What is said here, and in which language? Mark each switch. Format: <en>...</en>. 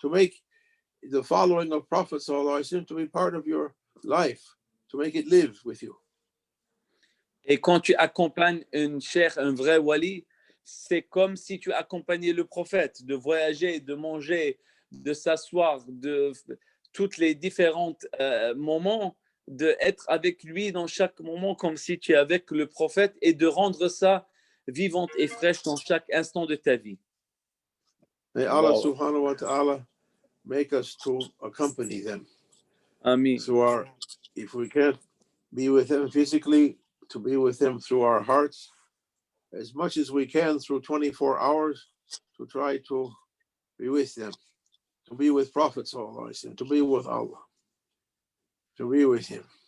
<en>To make the following of Prophet sallallahu alaihi wasallam to be part of your life, to make it live with you.</en> <fr>Et quand tu accompagnes un cheikh, un vrai wali, c'est comme si tu accompagnais le prophète, de voyager, de manger, de s'asseoir, de tous les différents moments, d'être avec lui dans chaque moment comme si tu es avec le prophète et de rendre ça vivante et fraîche dans chaque instant de ta vie.</fr> <en>May Allah subhanahu wa ta'ala make us to accompany them. Amen. So if we can't be with them physically, to be with them through our hearts, as much as we can through 24 hours, to try to be with them, to be with Prophet sallallahu alaihi wasallam, to be with Allah, to be with him,</en>